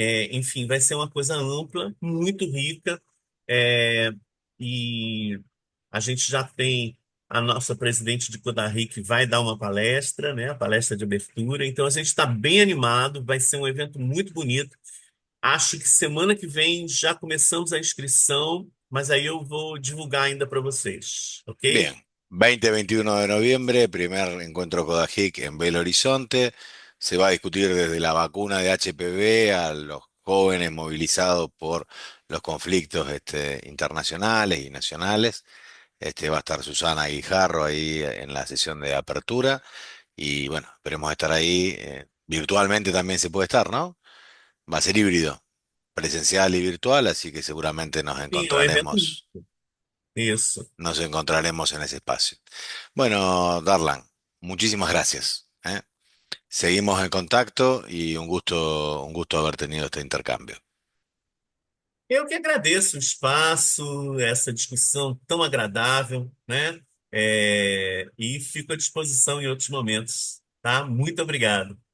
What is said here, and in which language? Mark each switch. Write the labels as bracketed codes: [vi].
[pt] Enfim, vai ser uma coisa ampla, muito rica, é, e a gente já tem a nossa presidente de Codarri que vai dar uma palestra, né? A palestra de abertura. Então a gente está bem animado, vai ser um evento muito bonito. Acho que semana que vem já começamos a inscrição, mas aí eu vou divulgar ainda para vocês, [es] Bien, ok? 20-21 de noviembre, primer encuentro Codajic en Belo Horizonte. Se va a discutir desde la vacuna de HPV a los jóvenes movilizados por los conflictos internacionales y nacionales. Va a estar Susana Guijarro ahí en la sesión de apertura. Y bueno, esperemos estar ahí. Virtualmente también se puede estar, ¿no? Va a ser híbrido, presencial y virtual, así que seguramente [pt] Sim, é um evento. Isso. [es] nos encontraremos en ese espacio. Bueno, Darlan, muchísimas gracias, ¿eh? Seguimos en contacto y un gusto haber tenido este intercambio. [pt] Eu que agradeço o espaço, essa discussão tão agradável, né? E fico à disposição em outros momentos, tá? Muito obrigado.